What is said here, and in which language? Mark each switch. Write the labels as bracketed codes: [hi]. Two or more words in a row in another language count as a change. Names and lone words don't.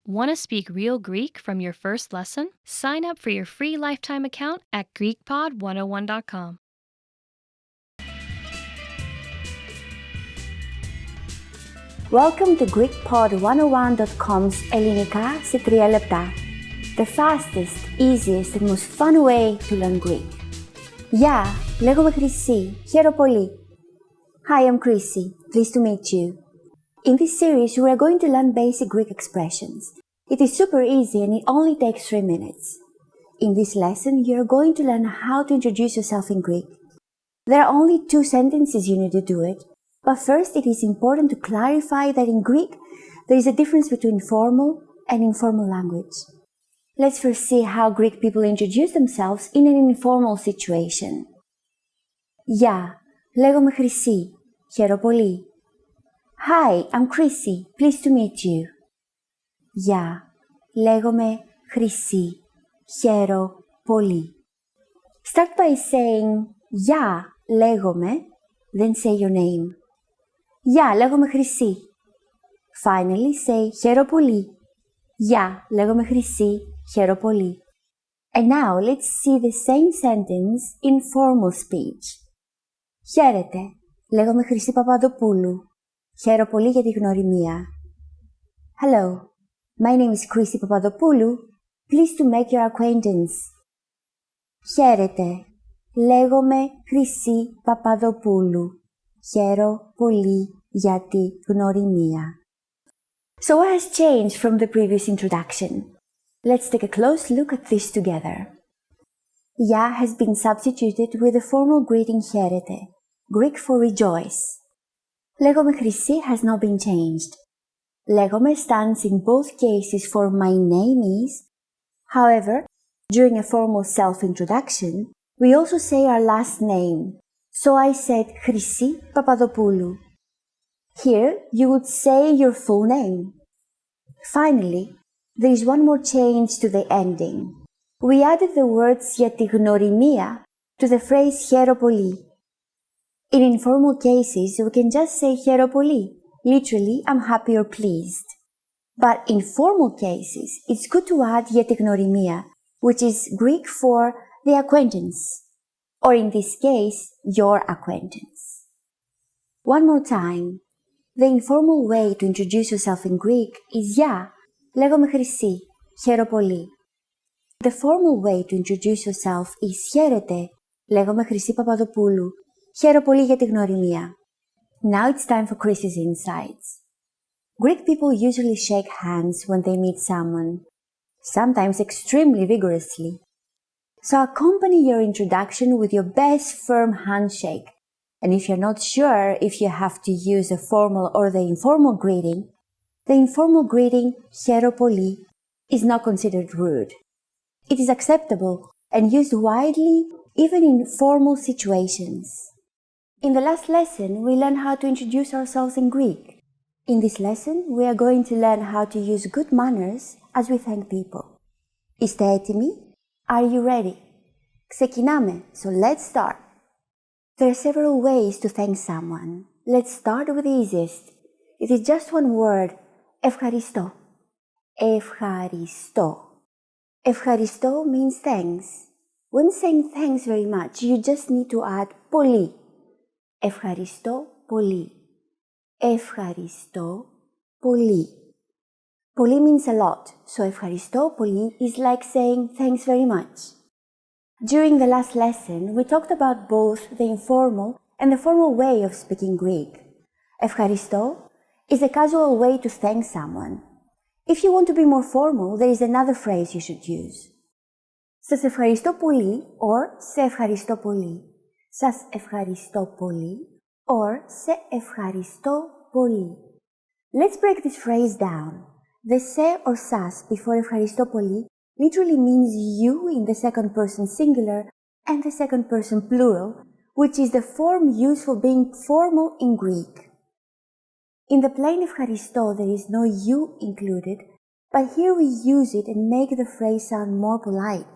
[en] Want to speak real Greek from your first lesson? Sign up for your free lifetime account at GreekPod101.com. Welcome to GreekPod101.com's [el] Ελληνικά σε 3 λεπτά. [en] The fastest, easiest and most fun way to learn Greek. [el] Γεια, λέγομαι Χρυσή. Χαίρομαι πολύ. [en] Hi, I'm Chrissy. Pleased to meet you. In this series, we are going to learn basic Greek expressions. It is super easy and it only takes 3 minutes. In this lesson, you are going to learn how to introduce yourself in Greek. There are only 2 sentences you need to do it, but first it is important to clarify that in Greek, there is a difference between formal and informal language. Let's first see how Greek people introduce themselves in an informal situation. [el] Γεια, λέγομαι Χρυσή. Χαίρομαι πολύ. [en] Hi, I'm Chrissy. Pleased to meet you. [el] Γεια, λέγομαι Χρυσή. Χαίρομαι πολύ. [en] Start by saying [el] γεια, λέγομαι, [en] then say your name. [el] Γεια, λέγομαι Χρυσή. [en] Finally, say [el] χαίρομαι πολύ. Γεια, λέγομαι Χρυσή. Χαίρομαι πολύ. [en] And now, let's see the same sentence in formal speech. [el] Χαίρετε, λέγομαι Χρυσή Παπαδοπούλου. Χαίρομαι πολύ για τη γνωριμία. [en] Hello, my name is Chrissy Papadopoulou. Pleased to make your acquaintance. [el] Χαίρετε, λέγομαι Χρυσή Παπαδοπούλου. Χαίρομαι πολύ για τη γνωριμία. [en] So what has changed from the previous introduction? Let's take a close look at this together. Ya has been substituted with the formal greeting χαίρετε, Greek for rejoice. [el] Λέγομαι Χρυσή [en] has not been changed. Λέγομαι stands in both cases for my name is. However, during a formal self-introduction, we also say our last name. So I said Χρυσή Papadopoulou. Here, you would say your full name. Finally, there is one more change to the ending. We added the words [el] για τη γνωριμία [en] to the phrase [el] χαίρομαι πολύ. [en] In informal cases, we can just say [el] χαίρομαι πολύ. [en] Literally, I'm happy or pleased. But in formal cases, it's good to add [el] για τη γνωριμία, [en] which is Greek for the acquaintance, or in this case, your acquaintance. One more time. The informal way to introduce yourself in Greek is [el] γεια, λέγομαι Χρυσή, χαίρομαι πολύ. [en] The formal way to introduce yourself is [el] χαίρετε, λέγομαι Χρυσή Παπαδοπούλου, χαίρομαι πολύ για τη γνωριμία. [en] Now it's time for Chrissy's insights. Greek people usually shake hands when they meet someone, sometimes extremely vigorously. So accompany your introduction with your best firm handshake. And if you're not sure if you have to use the formal or the informal greeting, the informal greeting [el] χαίρομαι πολύ [en] is not considered rude. It is acceptable and used widely even in formal situations. In the last lesson, we learned how to introduce ourselves in Greek. In this lesson, we are going to learn how to use good manners as we thank people. [el] Είστε έτοιμοι? [en] Are you ready? Ξεκινάμε, so let's start. There are several ways to thank someone. Let's start with the easiest. It is just one word, [el] ευχαριστώ. Ευχαριστώ. [en] Ευχαριστώ means thanks. When saying thanks very much, you just need to add πολύ. [el] Ευχαριστώ πολύ. Ευχαριστώ πολύ. [en] Πολύ means a lot, so [el] ευχαριστώ πολύ [en] is like saying thanks very much. During the last lesson, we talked about both the informal and the formal way of speaking Greek. Ευχαριστώ is a casual way to thank someone. If you want to be more formal, there is another phrase you should use. [el] Σας ευχαριστώ πολύ or σε ευχαριστώ πολύ. Σας ευχαριστώ πολύ or σε ευχαριστώ πολύ. [en] Let's break this phrase down. The σε or σας before [el] ευχαριστώ πολύ [en] literally means you in the second person singular and the second person plural, which is the form used for being formal in Greek. In the plain ευχαριστώ there is no you included, but here we use it and make the phrase sound more polite.